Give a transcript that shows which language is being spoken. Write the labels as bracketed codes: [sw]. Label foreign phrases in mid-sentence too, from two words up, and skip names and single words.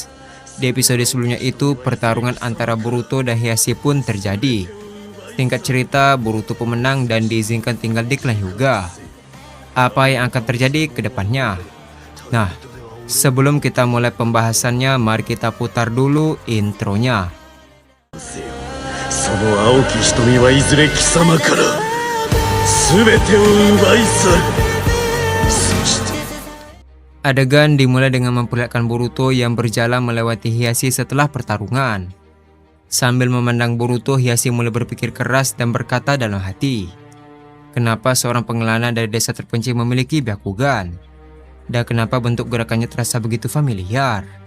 [id] Di episode sebelumnya itu, pertarungan antara Boruto dan Hiashi pun terjadi. Singkat cerita, Boruto pemenang dan diizinkan tinggal di klan Hyuga. Apa yang akan terjadi ke depannya? Nah, sebelum kita mulai pembahasannya, mari kita putar dulu intronya. [ja] その青き瞳はいずれ貴様から全てを奪い去る。そして [id] Adegan dimulai dengan memperlihatkan Boruto yang berjalan melewati Hiashi setelah pertarungan. Sambil memandang Boruto, Hiashi mulai berpikir keras dan berkata dalam hati, kenapa seorang pengelana dari desa terpencil memiliki Byakugan? Dan kenapa bentuk gerakannya terasa begitu familiar?